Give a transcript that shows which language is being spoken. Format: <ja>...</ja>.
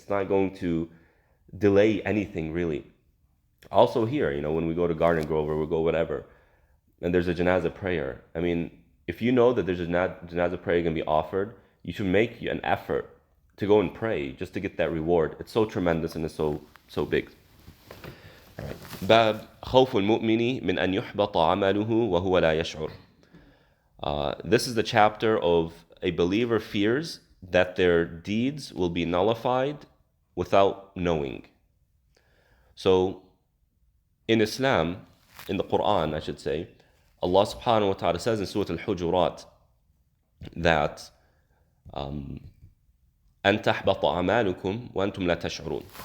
<en>It's not going to delay anything, really. Also here, when we go to Garden Grove or we go whatever, and there's a janazah prayer, I mean, if you know that there's a janazah prayer going to be offered, you should make an effort to go and pray just to get that reward. It's so tremendous and it's so big.</en> <ar>باب خوف المؤمن من أن يحبط عمله وهو لا يشعر.</ar> <en>This is the chapter of a believer fears that their deeds will be nullified without knowing. So in Islam, in the Quran, I should say, Allah subhanahu wa ta'ala says in Surah Al-Hujurat that</en> <ar>أن تحبط أعمالكم وأنتم لا تشعرون.</ar>